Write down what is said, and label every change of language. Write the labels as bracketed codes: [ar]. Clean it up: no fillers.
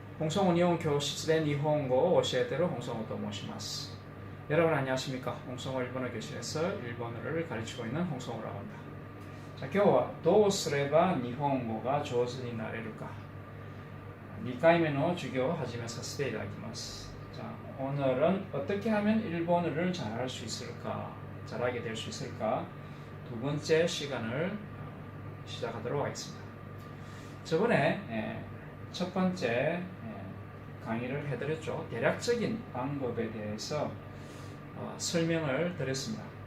[ko] 홍성호 일본 교실의 일본어 [ja] 教えてる [ko] 홍성호 [ja] と申します. [ko] 여러분 안녕하십니까? 홍성호 일본어 교실에서 일본어를 가르치고 있는 홍성호라고 합니다. [ja] 자, 今日はどうすれば日本語が上手になれるか 2回目の授業を始めさせていただきます. [ko] 자, 오늘은 어떻게 하면 일본어를 잘할 수 있을까? 잘하게 될 수 있을까? 두 번째 시간을 시작하도록 하겠습니다. 저번에 첫 번째 강의를 해드렸죠. 대략적인 방법에 대해서 설명을 드렸습니다.